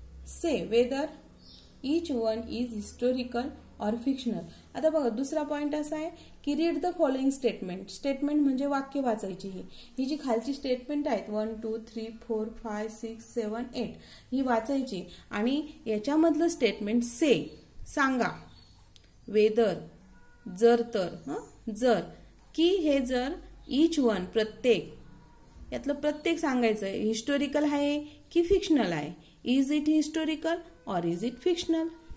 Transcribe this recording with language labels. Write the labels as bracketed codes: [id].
[en] Say whether each one is historical or fictional. [mr] आता बघा दुसरा पॉइंट असा आहे की [en] Read the following statement. [mr] Statement म्हणजे वाक्य वाचायची. ही जी खालची स्टेटमेंट आहेत 1 2 3 4 5 6 7 8 ही वाचायची आणि याच्यामधलं स्टेटमेंट से सांगा, वेदर जर तर, जर की हे जर, [en] each one [mr] प्रत्येक, यातलं प्रत्येक सांगायचं आहे. हिस्टोरिकल आहे की फिक्शनल आहे. [en] Is it historical or is it fictional.